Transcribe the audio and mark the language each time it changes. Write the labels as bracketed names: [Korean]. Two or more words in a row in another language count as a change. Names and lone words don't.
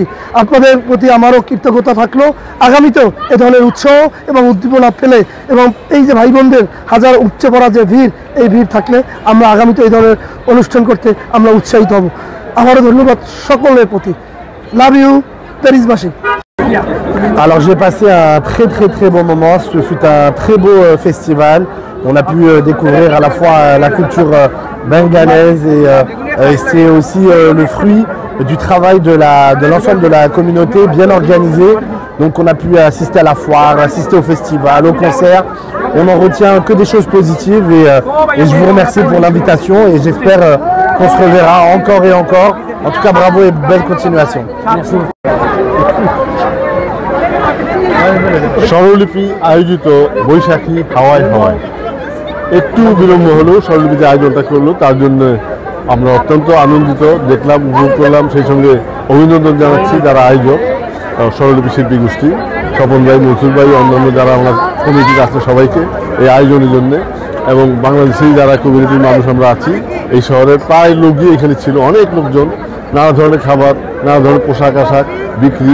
[Bangla] আপনাদের প্রতি আমারও কৃতজ্ঞতা থাকলো। আগামীতেও এ ধরনের উৎসাহ এবং উদ্দীপনা ফেলে এবং এই যে ভাই বোনদের হাজার উপচে পড়া যে ভিড়, এই ভিড় থাকলে আমরা আগামীতে এই ধরনের অনুষ্ঠান করতে আমরা উৎসাহিত হব। আমারও ধন্যবাদ সকলের প্রতি। [English] love you [Bangla] প্যারিসবাসী। [French] Alors j'ai passé un très bon moment, ce fut un très beau festival. On a pu découvrir à la fois la culture bengalaise et c'est aussi le fruit du travail de l'ensemble de la communauté bien organisé. Donc on a pu assister à la foire, assister au festival, au concert. On n'en retient que des choses positives et je vous remercie pour l'invitation et j'espère qu'on se reverra encore et encore. En tout cas bravo et belle continuation. Merci. [Bangla] স্বরলিপি আয়োজিত বৈশাখী হাওয়ায় হাওয়ায় একটু বিলম্ব হলেও স্বরলিপি যে আয়োজনটা করলো তার জন্য আমরা অত্যন্ত আনন্দিত দেখলাম, উপভোগ করলাম। সেই সঙ্গে অভিনন্দন জানাচ্ছি যারা আয়োজক, স্বরলিপি শিল্পী গোষ্ঠী, স্বপন ভাই, মনসুর ভাই, অন্যান্য যারা আমরা কমিটিতে আছে সবাইকে এই আয়োজনের জন্য, এবং বাংলাদেশি যারা কমিউনিটির মানুষ আমরা আছি এই শহরের প্রায় লোকই এখানে ছিল, অনেক লোকজন, নানা ধরনের খাবার, নানা ধরনের পোশাক আশাক বিক্রি।